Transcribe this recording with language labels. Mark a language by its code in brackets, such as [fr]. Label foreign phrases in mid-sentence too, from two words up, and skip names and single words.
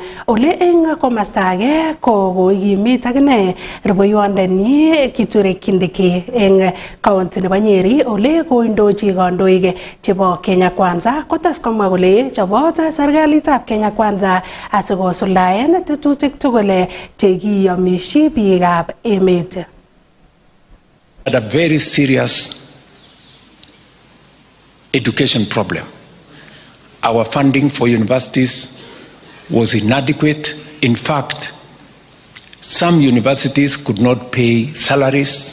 [kln] Ole eng komasta age ko kokimit akine rubeiwondenyi Kithure Kindiki eng kaunti nebo Nyeri ole koindochi kandoik chebo Kenya Kwanza kotes komwa kole chobot serikalitab Kenya Kwanza asikosuldaen tetutik tugul chekiyomishi biikab emet. [en] Had a very serious education problem. Our funding for universities was inadequate. In fact, some universities could not pay salaries.